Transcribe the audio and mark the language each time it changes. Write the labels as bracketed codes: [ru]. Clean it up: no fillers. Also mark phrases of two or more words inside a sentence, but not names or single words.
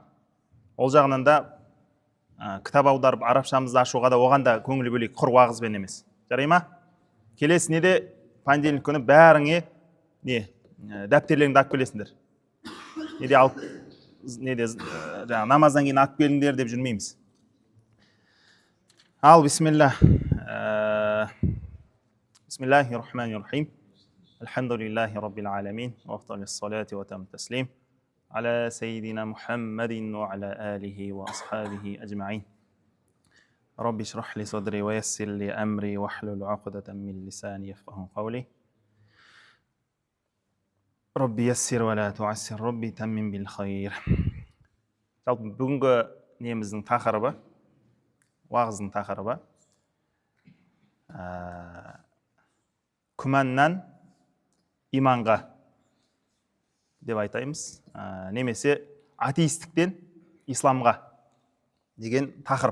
[kk] Ол жағынан да кітап аударып, арабшамызды ашуға да оған да көңіл бөлейік, құр уағызбен емес. Жарай ма? Келесі неде понедельник күні бәріңе дәптерлеріңді алып келесіңдер. Намаздан кейін алып келіңдер деп жүрмейміз. Ал, бисмилля. [ar] بسم الله الرحمن الرحيم. الحمد لله رب العالمين، وأفضل الصلاة وأتم التسليم. على سيدنا محمد وعلى آله وأصحابه أجمعين. رب اشرح لي صدري ويسر لي أمري و احلل عقدة من لساني يفقهوا قولي. رب يسر ولا تعسر، رب تمم بالخير. [kk] Жалпы бүгінгі неміздің тақырыбы, уағыздың тақырыбы күмәннан иманға деп айтаймыз, немесе атеистіктен исламға деген тақырып.